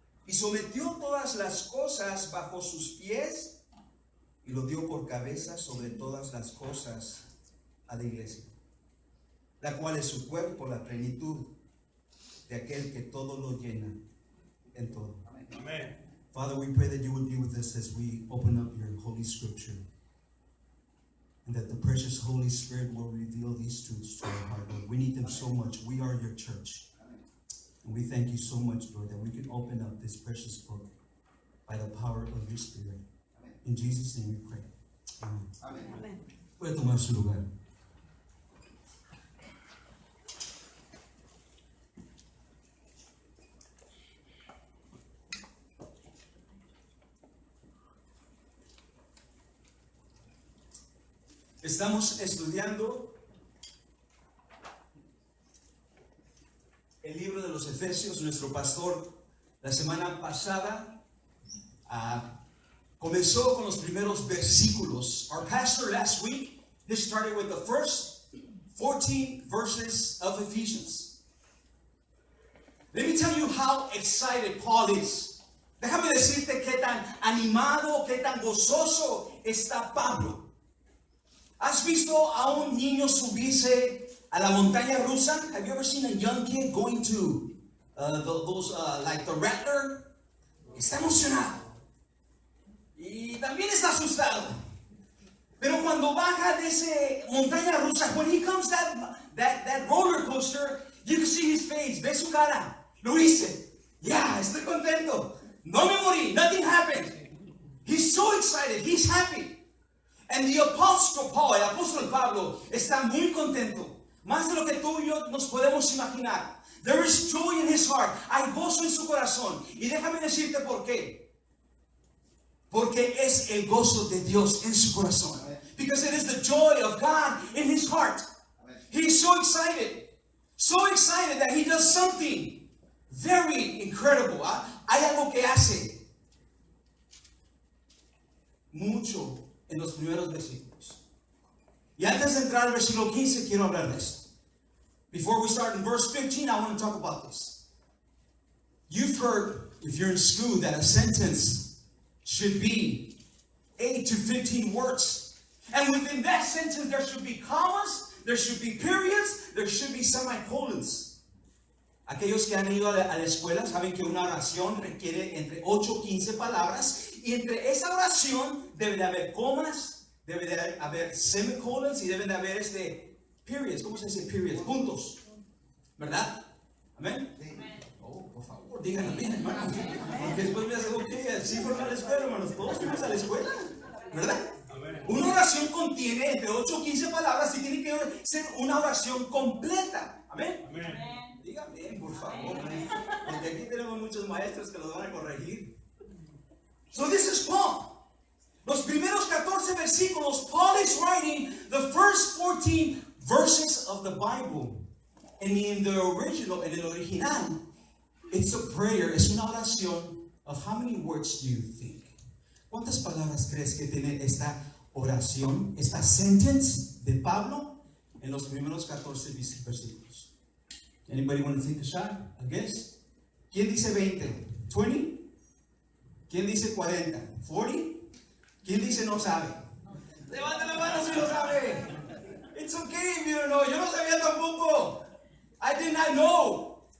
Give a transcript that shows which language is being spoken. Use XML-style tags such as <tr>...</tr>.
<es>Y sometió todas las cosas bajo sus pies, y lo dio por cabeza sobre todas las cosas a la iglesia, la cual es su cuerpo, la plenitud de aquel que todo lo llena en todo.</es> <en>Amen. Father, we pray that you would be with us as we open up your holy scripture, and that the precious Holy Spirit will reveal these truths to our heart, Lord. We need them so much. We are your church. And we thank you so much, Lord, that we can open up this precious book by the power of your Spirit. In Jesus' name we pray. Amen.</en> <es>Amén. Puede tomar su lugar. Estamos estudiando el libro de los Efesios. Nuestro pastor la semana pasada comenzó con los primeros versículos.</es> <en>Our pastor last week, he started with the first 14 verses of Ephesians. Let me tell you how excited Paul is.</en> <es>Déjame decirte qué tan animado, qué tan gozoso está Pablo. ¿Has visto a un niño subirse a la montaña rusa?</es> <en>Have you ever seen a young kid going to like the Rattler?</en> <es>Está emocionado. Y también está asustado. Pero cuando baja de esa montaña rusa,</es> <en>when he comes that roller coaster, you can see his face.</en> <es>Ve su cara. Lo hice.</es> <en>Yeah,</en> <es>estoy contento. No me morí.</es> <en>Nothing happened. He's so excited. He's happy. And the Apostle Paul,</en> <es>el apóstol Pablo,</es> <en>está muy contento.</en> <es>Más de lo que tú y yo nos podemos imaginar.</es> <en>There is joy in his heart.</en> <es>Hay gozo en su corazón. Y déjame decirte por qué. Porque es el gozo de Dios en su corazón.</es> <en>Because it is the joy of God in his heart. He's so excited. So excited that he does something very incredible.</en> <es>Hay algo que hace mucho en los primeros versículos. Y antes de entrar al versículo 15, quiero hablar de esto.</es> <en>Before we start in verse 15, I want to talk about this. You've heard, if you're in school, that a sentence should be 8 to 15 words. And within that sentence, there should be commas, there should be periods, there should be semicolons.</en> <es>Aquellos que han ido a la escuela saben que una oración requiere entre 8 y 15 palabras. Y entre esa oración debe de haber comas, debe de haber semicolons y deben de haber periods. ¿Cómo se dice periods? Puntos. ¿Verdad? ¿Amén? Oh, por favor, digan amén, hermanos. Porque después me hacen que sí fueron a la escuela, hermanos. Todos fuimos a la escuela. ¿Verdad? Una oración contiene entre 8 o 15 palabras y tiene que ser una oración completa. ¿Amén? Díganme, por favor. Porque aquí tenemos muchos maestros que los van a corregir.</es> <en>So this is Paul.</en> <es>Los primeros 14 versículos,</es> <en>Paul is writing the first 14 verses of the Bible. And in the original,</en> <es>en el original,</es> <en>it's a prayer,</en> <es>es una oración</es> <en>of how many words do you think?</en> <es>¿Cuántas palabras crees que tiene esta oración, esta sentence de Pablo en los primeros 14 versículos?</es> <en>Anybody want to take a shot? A guess?</en> <es>¿Quién dice 20? 20? ¿Quién dice 40? 40? ¿Quién dice no sabe? Levante la mano si no sabe.</es> <en>It's okay if you don't know.</en> <es>Yo no sabía tampoco.</es> <en>I did not know.</en>